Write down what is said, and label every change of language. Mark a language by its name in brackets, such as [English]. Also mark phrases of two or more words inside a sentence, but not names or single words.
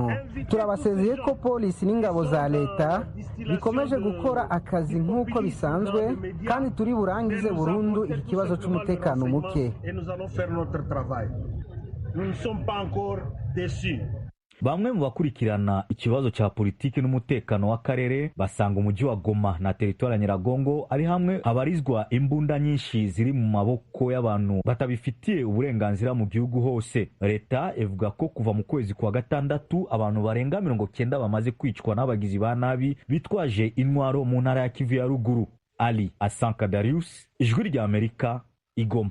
[Kinyarwanda] Turabasezeye ko polisi n'ingabo za leta bikomeje gukora akazi nk'uko bisanzwe, kandi turi burangize burundu iki kibazo cy'umutekano muke. Bamwe mu bakurikirana ikibazo cya politiki n'umutekano w'akarere basanga umujyi wa Goma na teritwari ya Nyiragongo ari hamwe habarizwa imbunda nyinshi ziri mu maboko y'abantu batabifitiye uburenganzira mu gihugu hose. Leta ivuga ko kuva mu kwezi kwa gatandatu abantu barenga 90 bamaze kwicwa n'abagizi ba nabi bitwaje intwaro mu ntara ya Kivu ya ruguru. Ali Asanka Darius, Ijwi ry'Amerika, Igoma.